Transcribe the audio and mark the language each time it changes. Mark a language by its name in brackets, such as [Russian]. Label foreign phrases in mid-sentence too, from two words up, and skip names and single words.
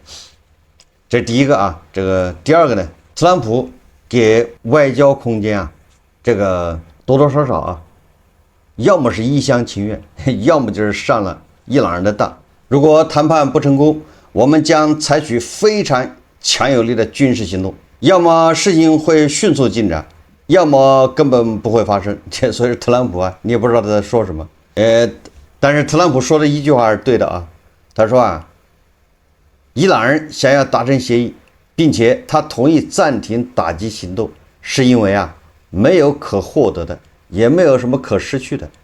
[Chinese] 這是第一個這個第二個呢？特朗普給外交空間這個多多少少要麼是一廂情願，要麼就是上了伊朗人的當。如果談判不成功，我們將採取非常強有力的軍事行動，要麼事情會迅速進展，要麼根本不會發生。所以特朗普你也不知道他在說什麼。但是特朗普說的一句話是对的他說伊朗人想要達成協議，並且他同意暫停打擊行動，是因為沒有可獲得的，也沒有什麼可失去的。